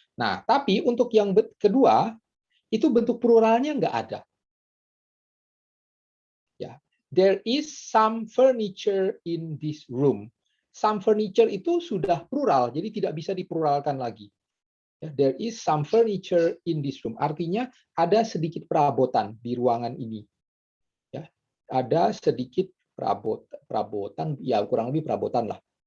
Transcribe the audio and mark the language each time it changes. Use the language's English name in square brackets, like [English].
[Indonesian] Nah, tapi untuk yang kedua itu bentuk pluralnya nggak ada. [English] Ya, there is some furniture in this room. [Indonesian] Some furniture itu sudah plural, jadi tidak bisa dipluralkan lagi. [English] Ya, there is some furniture in this room. [Indonesian] Artinya ada sedikit perabotan di ruangan ini. Ya, ada sedikit perabotan, ya kurang lebih perabotan lah.